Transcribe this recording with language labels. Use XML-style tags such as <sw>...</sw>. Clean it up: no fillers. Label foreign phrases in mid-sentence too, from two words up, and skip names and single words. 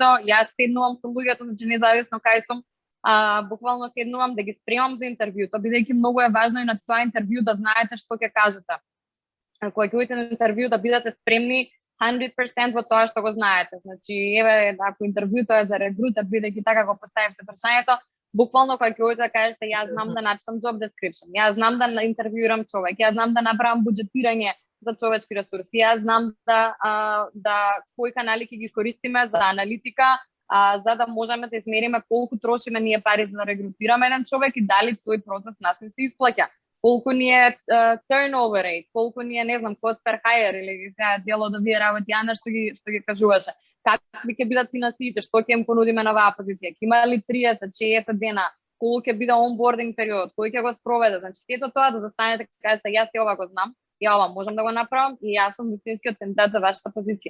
<mk>Јас седнувам со луѓето, значи независно кај сум, буквално седнувам да ги спремам за интервјуто, бидејќи многу е важно и на тоа интервју да знаете што ќе кажете. Кога ќе одите на интервју да бидете спремни 100% во тоа што го знаете. Значи, еве, ако интервјуто е за регрутер, бидејќи така го поставивте прашањето, буквално кога ќе одите да кажете јас знам да напишам</mk> <en>job description,</en> <mk>јас знам да интервјуирам човек, јас знам да направам буџетирање за човечки ресурси, јас знам да кои канали ќе ги користиме за аналитика, за да можеме да измериме колку трошиме ние пари за да регрутираме еден човек и дали тој процес нас не се исплаќа. Колку ни е</mk> <en>turnover rate,</en> <mk>колку ни е, не знам,</mk> <en>cost per hire</en> <mk>или сега дело да вие работи Ана што ги кажуваше. Какви ќе бидат финансиите, што ќе им понудиме на оваа позиција, ќе има ли 30-60 дена, колку ќе биде онбординг период, кој ќе го спроведе, значи сето тоа да застанете и кажете јас ова го знам, ја ова можам да го направам и јас сум вистинскиот кандидат за вашата позиција.</mk>